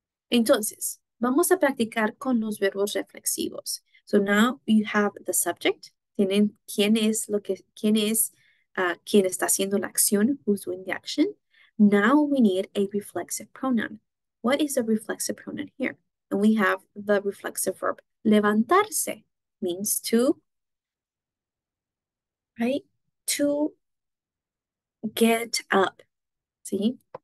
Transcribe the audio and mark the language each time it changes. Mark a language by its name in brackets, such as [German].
[Spanish] Entonces, vamos a practicar con los verbos reflexivos. [English] So now you have the subject. [Spanish] Tienen quién está haciendo la acción, [English] who's doing the action. Now we need a reflexive pronoun. What is a reflexive pronoun here? And we have the reflexive verb levantarse, means to, right? To get up. See?